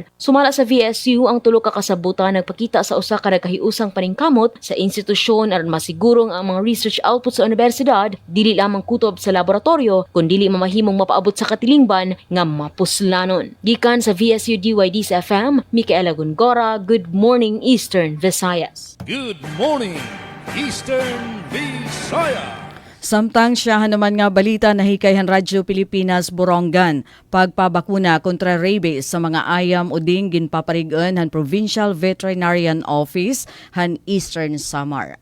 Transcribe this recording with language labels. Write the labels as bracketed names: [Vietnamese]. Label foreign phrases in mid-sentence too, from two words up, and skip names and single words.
[Cebuano] Sumala sa VSU ang tulo ka kasabutan nagpakita sa usa ka nagkahiusang paningkamot sa institusyon aron masigurong ang mga research output sa universidad dili lamang kutob sa laboratorio kundi mamahimong mapaabot sa katilingban nga mapuslanon. Gikan sa VSU DYD sa FM, Micaela Gungora, [English] Good Morning Eastern Visayas. Good morning, Eastern Visayas. [Waray] Samtang siyahan naman nga balita na hikayhan Radyo Pilipinas Borongan, pagpabakuna kontra rabies sa mga ayam o ding ginpaparigan han Provincial Veterinarian Office han Eastern Samar.